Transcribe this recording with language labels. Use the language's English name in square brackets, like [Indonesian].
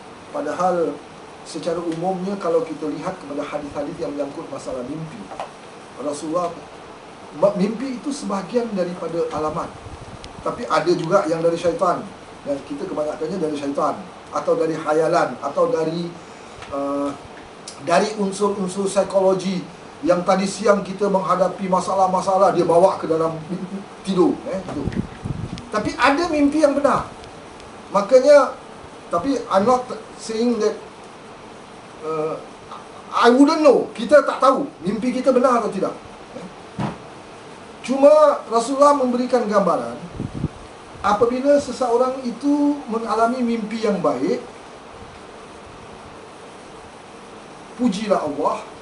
[Malay] Padahal secara umumnya kalau kita lihat kepada hadis-hadis yang menyangkut masalah mimpi, Rasulullah, mimpi itu sebahagian daripada alamat, tapi ada juga yang dari syaitan, dan kita kebanyakannya dari syaitan atau dari khayalan atau dari unsur-unsur psikologi yang tadi siang kita menghadapi masalah-masalah, dia bawa ke dalam tidur, gitu. Tapi ada mimpi yang benar. Makanya, tapi [English] I'm not saying that I wouldn't know. [Malay] Kita tak tahu mimpi kita benar atau tidak. Cuma Rasulullah memberikan gambaran, apabila seseorang itu mengalami mimpi yang baik, pujilah Allah.